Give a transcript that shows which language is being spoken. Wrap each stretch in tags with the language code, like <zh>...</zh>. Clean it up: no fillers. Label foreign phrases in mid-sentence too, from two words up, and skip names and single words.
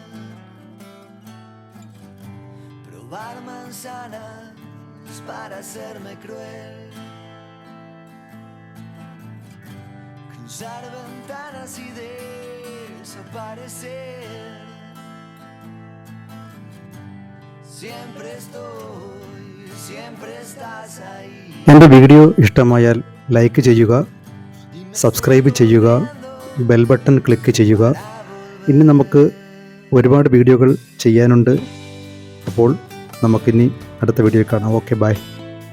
<es>Probar manzanas para hacerme cruel. Cruzar ventanas y desaparecer. Siempre estoy, siempre estás ahí.</es> <ml>എൻ്റെ വീഡിയോ ഇഷ്ടമായാൽ ലൈക്ക് ചെയ്യുക, സബ്സ്ക്രൈബ് ചെയ്യുക,</ml> <en>bell button click</en> <ml>ചെയ്യുക. ഇനി നമുക്ക് ഒരുപാട് വീഡിയോകൾ ചെയ്യാനുണ്ട്. അപ്പോൾ നമുക്കിനി അടുത്ത വീഡിയോ കാണാം.</ml> <en>okay, bye.</en>